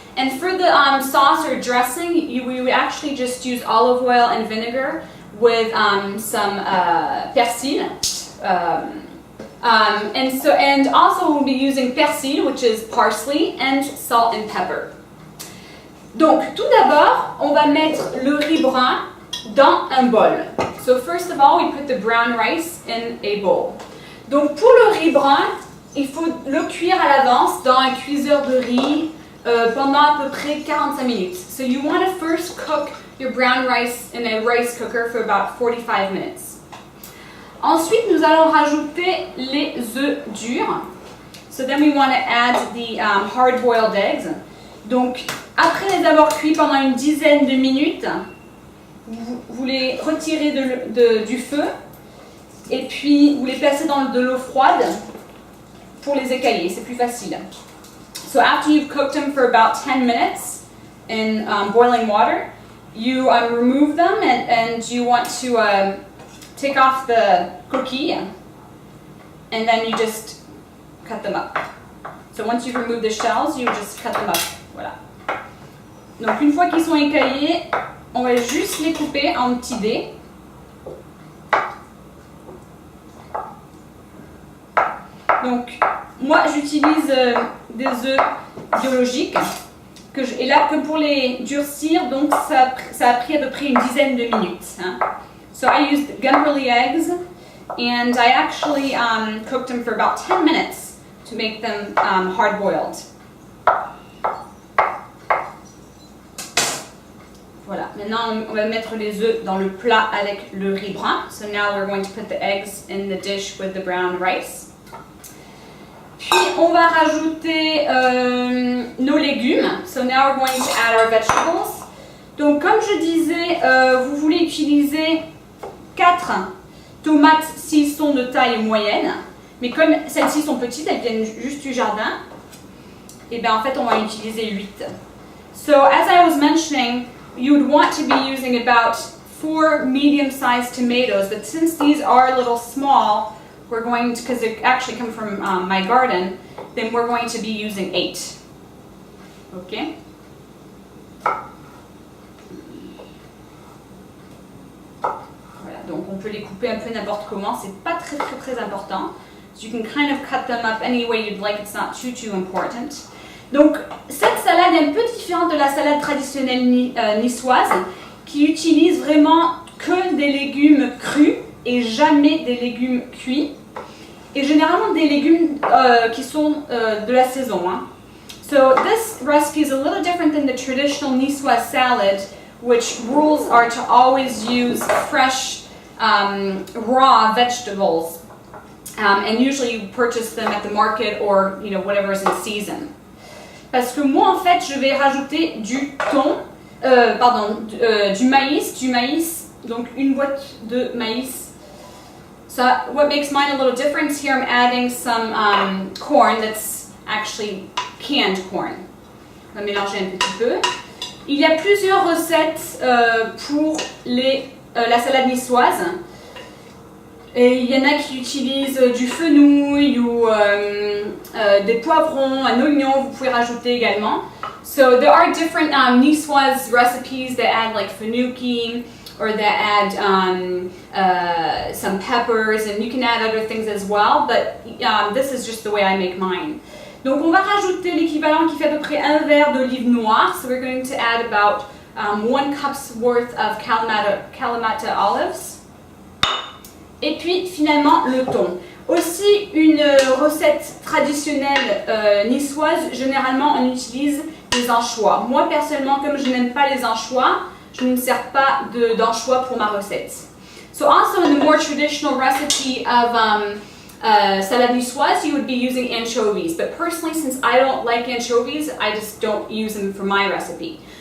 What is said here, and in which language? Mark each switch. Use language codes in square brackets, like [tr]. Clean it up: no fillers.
[en] And for the sauce or dressing, we would actually just use olive oil and vinegar with some persil, and also we'll be using persil, which is parsley, and salt and pepper. [fr] Donc, tout d'abord, on va mettre le riz brun dans un bol. [en] So first of all, we put the brown rice in a bowl. [fr] Donc, pour le riz brun, il faut le cuire à l'avance dans un cuiseur de riz pendant à peu près 45 minutes. [en] So you want to first cook your brown rice in a rice cooker for about 45 minutes. [fr] Ensuite, nous allons rajouter les œufs durs. [en] So then we want to add the hard-boiled eggs. [fr] Donc, après les avoir cuits pendant une dizaine de minutes, vous les retirez du feu et puis vous les placez dans de l'eau froide pour les écailler. C'est plus facile. [en] So after you've cooked them for about 10 minutes in boiling water, you remove them and you want to take off the coquille, and then you just cut them up. So once you've removed the shells, you just cut them up. [fr] Voilà. Donc une fois qu'ils sont écaillés, on va juste les couper en petits dés. Donc moi j'utilise des œufs biologiques. Et là, que pour les durcir, donc ça a pris à peu près une dizaine de minutes. Hein. [en] So I used Gemberley eggs, and I actually cooked them for about 10 minutes to make them hard-boiled. [fr] Voilà, maintenant on va mettre les œufs dans le plat avec le riz brun. [en] So now we're going to put the eggs in the dish with the brown rice. [fr] Puis on va rajouter nos légumes. [en] So now we're going to add our vegetables. [fr] Donc comme je disais, vous voulez utiliser 4 tomates s'ils sont de taille moyenne. Mais comme celles-ci sont petites, elles viennent juste du jardin, et bien en fait on va utiliser 8. [en] So as I was mentioning, you would want to be using about 4 medium-sized tomatoes, but since these are a little small, we're going to, because they actually come from my garden, then we're going to be using 8. Okay? [fr] Voilà, donc on peut les couper un peu n'importe comment, c'est pas très important. [en] So you can kind of cut them up any way you'd like, it's not too important. [fr] Donc cette salade est un peu différente de la salade traditionnelle niçoise, qui utilise vraiment que des légumes crus et jamais des légumes cuits. Et généralement des légumes qui sont de la saison. Hein. [en] So this recipe is a little different than the traditional niçoise salad, which rules are to always use fresh raw vegetables. And usually you purchase them at the market or whatever is in season. [fr] Parce que moi en fait je vais rajouter du thon, du maïs, donc une boîte de maïs. [en] So what makes mine a little different here, I'm adding some corn that's actually canned corn. [fr] On va mélanger un petit peu. Il y a plusieurs recettes pour la salade niçoise. Et il y en a qui utilisent du fenouil ou des poivrons, un oignon, vous pouvez rajouter également. [en] So there are different niçoise recipes that add like fenouil, or that add some peppers, and you can add other things as well, but this is just the way I make mine. [fr] Donc on va rajouter l'équivalent qui fait à peu près un verre d'olive noire, [en] so we're going to add about 1 cup's worth of Kalamata olives. [fr] Et puis finalement le thon. Aussi une recette traditionnelle niçoise, généralement on utilise des anchois. Moi personnellement, comme je n'aime pas les anchois, je ne sers pas d'anchois pour ma recette. [en] So also in the more traditional recipe of salade niçoise, you would be using anchovies. But personally, since I don't like anchovies, I just don't use them for my recipe.